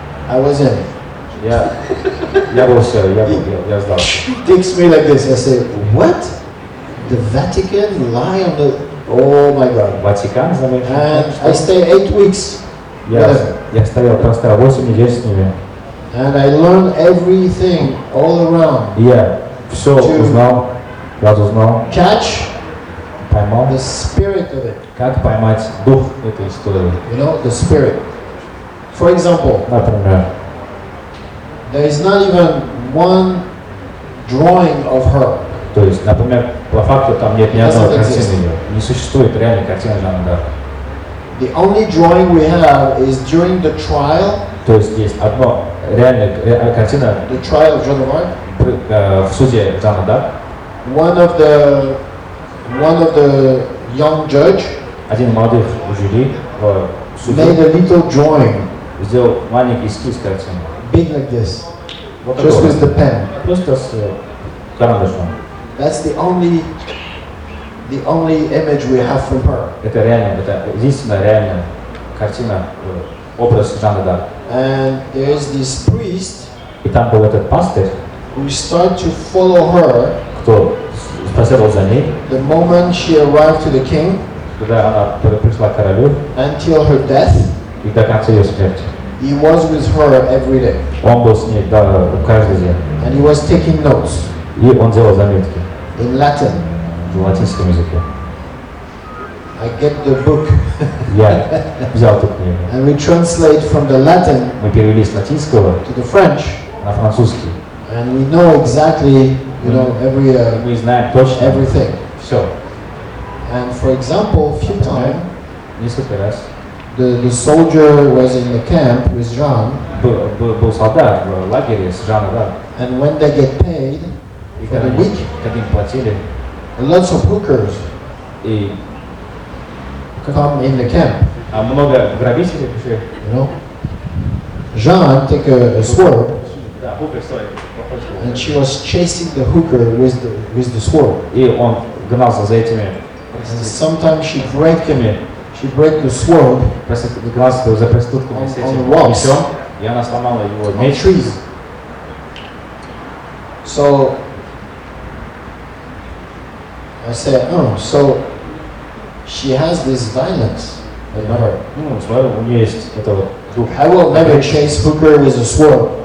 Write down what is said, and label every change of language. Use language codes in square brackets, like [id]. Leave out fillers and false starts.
[en] I was in. [ru] Я был все, я знал. [en] Takes me like this. I say, what? The Vatican lie on the? Oh my God. [ru] Ватикан заметил. [en] And I stay 8 weeks. [ru] Я стоял просто 8 недель с ними. [en] And I learned everything all around. [ru] Я все узнал, разузнал. [en] Catch [ru] поймал. [en] The spirit of it. [ru] Как поймать дух этой истории? [en] You know, the spirit. For example, [ru] например, [en] there is not even one drawing of her. [ru] То есть, например, по факту там нет ни одной картины, не существует реальной картины Жанны д'Арк. [en] The only drawing we have is during the trial. [ru] То есть есть одна реальная картина. [en] The trial of Joan of Arc. [ru] В суде Жанны д'Арк. [en] One of the young judge. [ru] Один молодых жюри в суде. [en] Made a little drawing. [ru] Сделал маленький эскиз картины. [en] Big like this. [ru] Вот [en] just with the pen. [ru] Просто с карандашом. That's the only image we have from her. Это реально, это единственная реальная картина образ Жанны д'Арк. [en] And there's this priest [ru] И там был этот пастырь, [en] who started to follow her [ru] кто последовал за ней, [en] the moment she arrived to the king [ru] когда она пришла к королю, [en] until her death. [ru] и до конца ее смерти. [en] He was with her every day. [ru] Он был с ней каждый день. [en] And he was taking notes [ru] И он делал заметки [en] in Latin. [ru] в латинском языке. [en] I get the book. [ru] Я взял эту книгу. [en] And we translate from the Latin [ru] Мы перевели с латинского [en] to the French. [ru] на французский. [en] And we know exactly, [ru] Мы знаем точно [en] everything. [ru] все. [en] And for example, a few times, [ru] Несколько раз [en] the soldier was in the camp with Jean, [ru] был солдат в лагере с Жанной д'Арк. [en] and when they get paid [ru] И [en] for the week, [ru] когда им платили, [en] lots of hookers [ru] и [en] come in the camp. [ru] много грабителей пришли. [en] Jean take a sword, [ru] Да, хукер стоит. [en] and she was chasing the hooker with the sword. [ru] И он гнался за этими [en] And sometimes she break the sword [ru] гнался за проститутками с [en] on [ru] этим [en] the walls. [ru] мечом, и она сломала его [en] on [ru] меч. [en] trees. So I said, oh, so she has this violence in her. [ru] Ну, смотри, у нее есть это вот дух. [en] I will never chase hooker with a sword.